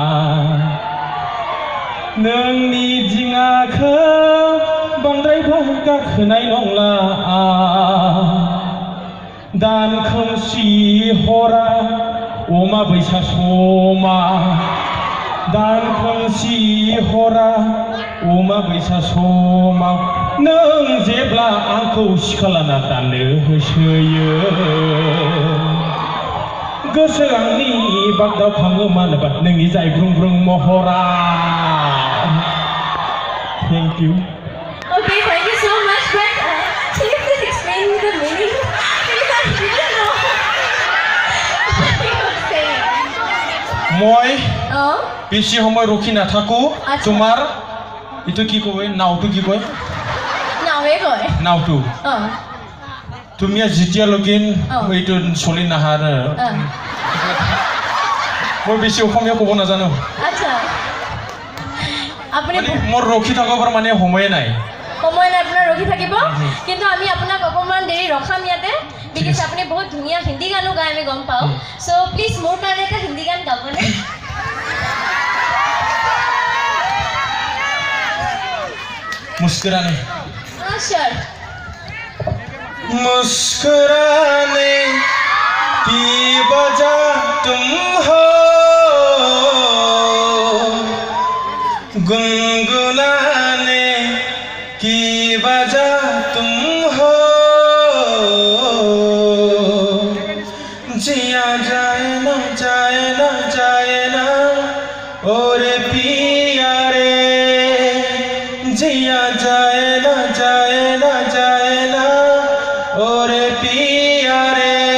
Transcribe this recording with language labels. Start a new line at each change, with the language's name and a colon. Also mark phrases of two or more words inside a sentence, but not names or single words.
Bodo: नोंनि दिङाखौ बांद्राय गाखोनाय नंला दान खोमसि हरा अमा बैसा समा दान खोमसि हरा अमा बैसा समाव नों जेब्ला आंखौ सिखालाना दाननो होसोयो गोसो आंनि बागदाव खाङो मानोबा नोंनि जायब्रुंब्रुं महरा
English: Thank you. Okay, thank you so much. But can you please explain the meaning? Because I didn't know what you were saying.
Assamese: মই Oh? বেছি সময় ৰখি নাথাকো তোমাৰ ইটো কি কয় নাওটো কি কয় নাওৱে কয় নাওটো Oh. তুমি যেতিয়ালৈকে এইটো চলি নাহা মই বেছি অসমীয়া ক'ব নাজানো আচ্ছা আপুনি মোৰ ৰখি থকাৰ মানে সময়ে নাই সময় নাই আপোনাৰ ৰখি থাকিব কিন্তু আমি আপোনাক অকণমান দেৰি ৰখাম ইয়াতে বিকজ আপুনি বহুত ধুনীয়া হিন্দী গানো গাই আমি গম পাওঁ
English: so please
Assamese: মোৰ কাৰণে এটা হিন্দী গান গাবনে
Hindi: मुस्कुराने
English: sure.
Hindi: मुस्कुराने की वजह तुम हो गुनगुनाने की वजह तुम हो जिया जाए ना जाए ना जाए ना और पिया रे जिया जाए ना जाए ना जाए ना और पिया रे